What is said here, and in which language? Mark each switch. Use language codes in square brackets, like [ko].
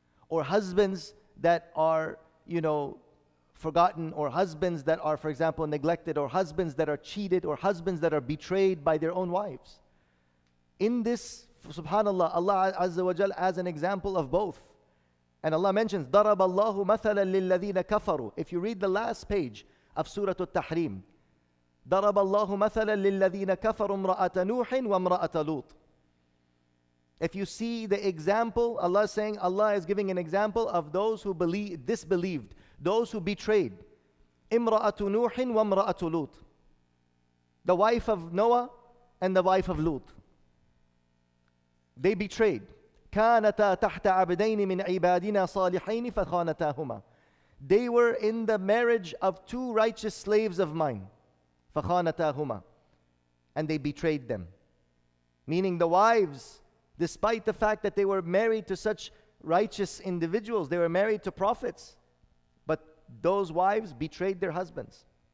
[en] Or husbands that are, forgotten, or husbands that are, for example, neglected, or husbands that are cheated, or husbands that are betrayed by their own wives. In this, Subhanallah, Allah Azza wa Jal as an example of both. And Allah mentions, [ar] ضَرَبَ اللَّهُ مَثَلًا لِلَّذِينَ كَفَرُوا. [en] If you read the last page of Surah At-Tahrim, [ar] ضَرَبَ اللَّهُ مَثَلًا لِلَّذِينَ كَفَرُوا امْرَأَةَ نُوحٍ وَامْرَأَةَ لُوطٍ. [en] If you see the example, Allah is saying, Allah is giving an example of those who disbelieved, those who betrayed. [ar] امْرَأَةُ نُوحٍ وَامْرَأَةُ لُوطٍ. [en] The wife of Noah and the wife of Lut. They betrayed. [ar] كانتا تحت عبدين من عبادنا صالحين فخانتاهما. [en] They were in the marriage of two righteous slaves of mine. [ar] فخانتاهما. [en] And they betrayed them. Meaning the wives, despite the fact that they were married to such righteous individuals, they were married to prophets, but those wives betrayed their husbands.